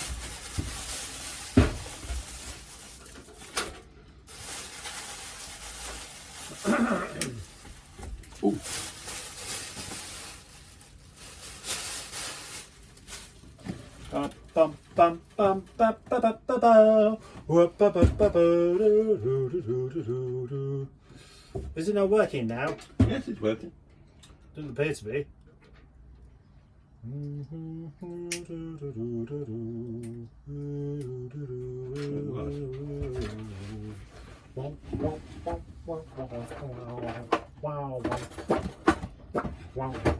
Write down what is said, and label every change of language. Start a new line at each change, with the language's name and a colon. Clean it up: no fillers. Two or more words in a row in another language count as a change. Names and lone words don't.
English: Ooh. Bum bum bum ba ba ba ba ba. Whoop, ba, ba, ba, ba, do, do, do, do, do, do. Is it not working now? Yes, it's working. Doesn't appear to be. Wow.